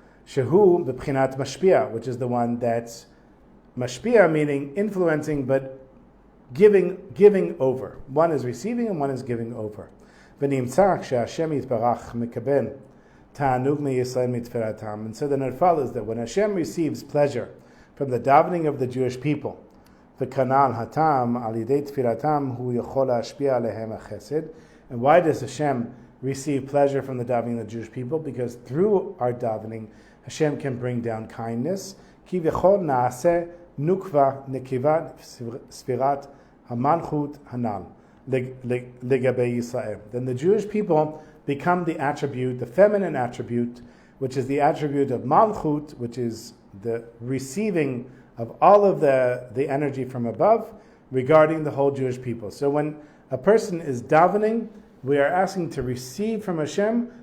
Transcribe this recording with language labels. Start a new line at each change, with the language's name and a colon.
Hebrew: Shehu b'pchinat mashpia,
English: which is the one that's mashpia, meaning influencing, but giving over. One is receiving and one is giving over.
Hebrew: ונמצא כשהשם יתברך מקבל תענוג מישראל מתפילתם.
English: And so then it follows that when Hashem receives pleasure from the davening of the Jewish people,
Hebrew: וכנ"ל הטעם על ידי תפילתם הוא יכול להשפיע עליהם החסד.
English: And why does Hashem receive pleasure from the davening of the Jewish people? Because through our davening, Hashem can bring down kindness.
Hebrew: כי וכל נעשה נוקבה נקבה ספירת המלכות הנ"ל. לגבי Yisrael.
English: Then the Jewish people become the attribute, the feminine attribute, which is the attribute of Malchut, which is the receiving of all of the energy from above regarding the whole Jewish people. So when a person is davening, we are asking to receive from Hashem.